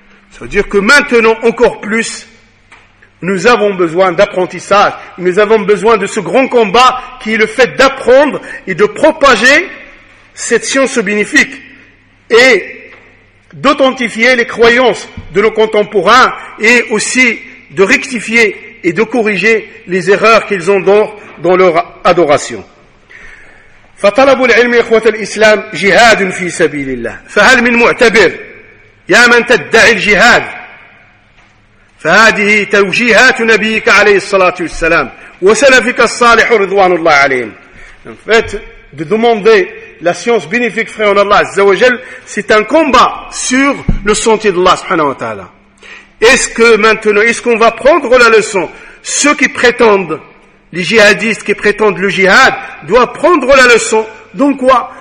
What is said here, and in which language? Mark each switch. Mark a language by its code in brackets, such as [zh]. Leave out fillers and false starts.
[fr] Ça veut dire que maintenant, encore plus, nous avons besoin d'apprentissage, nous avons besoin de ce grand combat qui est le fait d'apprendre et de propager cette science bénéfique et d'authentifier les croyances de nos contemporains et aussi de rectifier et de corriger les erreurs qu'ils ont dans leur adoration. [ar] فطلب العلم إخوة الإسلام جهاد في سبيل الله فهل من معتبر يا من تدعي الجهاد فهذه توجيهات نبيك عليه الصلاة والسلام وسلفك الصالح رضوان الله عليهم. [fr] En fait, de demander la science bénéfique frère en Allah Azza wa Jal, c'est un combat sur le sentier d'Allah subhanahu wa ta'ala. Est-ce que maintenant, est-ce qu'on va prendre la leçon? Ceux qui prétendent, les jihadistes qui prétendent le jihad, doivent prendre la leçon. Dans quoi?